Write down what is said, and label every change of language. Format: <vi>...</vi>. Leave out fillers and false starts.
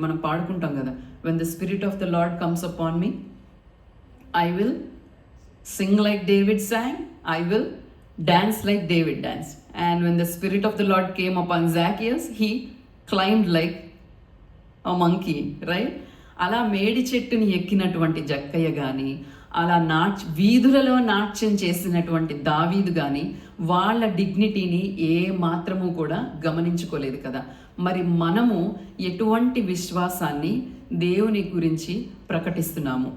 <te>మనం పాడుకుంటాం కదా,</te> <en>When the spirit of the Lord comes upon me I will sing like David sang, I will dance like David danced. And when the spirit of the Lord came upon Zacchaeus, he climbed like a monkey, right?</en> <te>అలా మేడి చెట్టుని ఎక్కినటువంటి జక్కయ్య కానీ, అలా వీధులలో నాట్యం చేసినటువంటి దావీదు కానీ వాళ్ళ డిగ్నిటీని ఏ మాత్రము కూడా గమనించుకోలేదు కదా. మరి మనము ఎటువంటి విశ్వాసాన్ని దేవుని గురించి ప్రకటిస్తున్నాము?</te>